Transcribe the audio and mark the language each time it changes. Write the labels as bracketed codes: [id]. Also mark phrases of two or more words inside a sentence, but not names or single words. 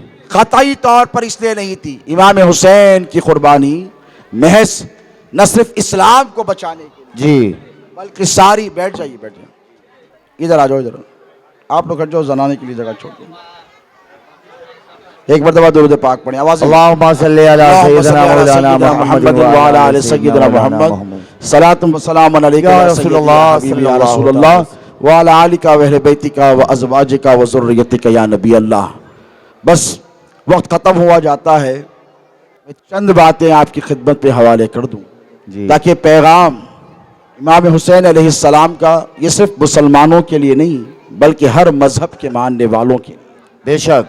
[ur] قطعی طور پر اس لیے نہیں تھی. امام حسین کی قربانی محض نہ صرف اسلام کو بچانے کے لیے, जी بلکہ ساری، بیٹھ جائیے، بیٹھ جائیے، ادھر آ جاؤ، ادھر آپ لوگ ہٹ جاؤ، زنانے کے لیے جگہ چھوڑ دو. ایک مرتبہ درود پاک پڑھیں، آواز میں. [ar] اللهم صل على سيدنا مولانا محمد وعلى آل سيدنا محمد، صلاة وسلام عليك या या रसूलल्लाह حبيبي يا رسول الله وعلى آلك وأهل بيتك وأزواجك وذريتك يا نبي الله. [ur] بس وقت ختم ہوا جاتا ہے، میں چند باتیں آپ کی خدمت پہ حوالے کر دوں जी تاکہ پیغام امام حسین علیہ السلام کا یہ صرف مسلمانوں کے لیے نہیں بلکہ ہر مذہب کے ماننے والوں کے. बेशक।